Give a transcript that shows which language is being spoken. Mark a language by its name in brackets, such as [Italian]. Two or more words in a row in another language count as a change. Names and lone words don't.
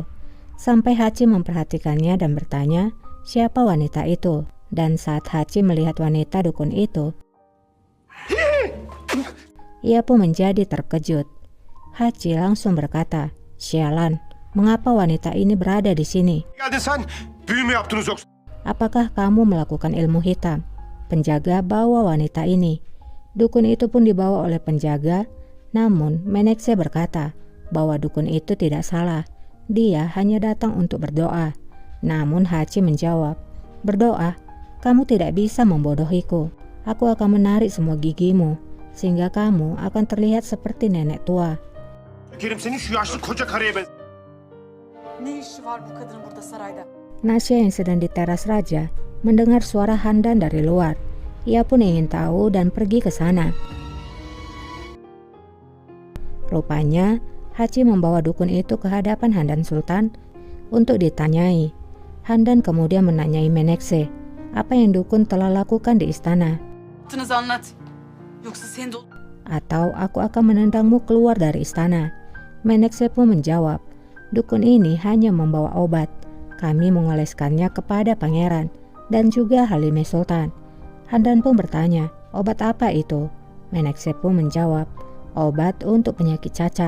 [Indonesian] Sampai Hachi memperhatikannya dan bertanya, siapa wanita itu? Dan saat Hachi melihat wanita dukun itu, ia pun menjadi terkejut. Hachi langsung berkata, "Sialan, mengapa wanita ini berada di sini? [Turkish] geldin sen. Büyü mü yaptınız yoksa? [Indonesian] Apakah kamu melakukan ilmu hitam?" Penjaga bawa wanita ini. Dukun itu pun dibawa oleh penjaga, namun Menekse berkata bahwa dukun itu tidak salah. Dia hanya datang untuk berdoa. Namun Hachi menjawab, "Berdoa? Kamu tidak bisa membodohiku. Aku akan menarik semua gigimu, sehingga kamu akan terlihat seperti nenek tua." [Turkish] Kerim senin şu yaşlı koca karıya ben. Ne işi var bu kadının burada sarayda? [Indonesian] Nasya yang sedang di teras raja mendengar suara Handan dari luar. Ia pun ingin tahu dan pergi ke sana. Rupanya Hachi membawa dukun itu ke hadapan Handan Sultan untuk ditanyai. Handan kemudian menanyai Menekse apa yang dukun telah lakukan di istana. [Turkish] Yaptığınızı anlat. Yoksa seni de [Indonesian] atau aku akan menendangmu keluar dari istana. Menekse pun menjawab, dukun ini hanya membawa obat. Kami mengoleskannya kepada pangeran dan juga Halime Sultan. Handan pun bertanya, obat apa itu? Menekse pun menjawab, obat untuk penyakit cacar.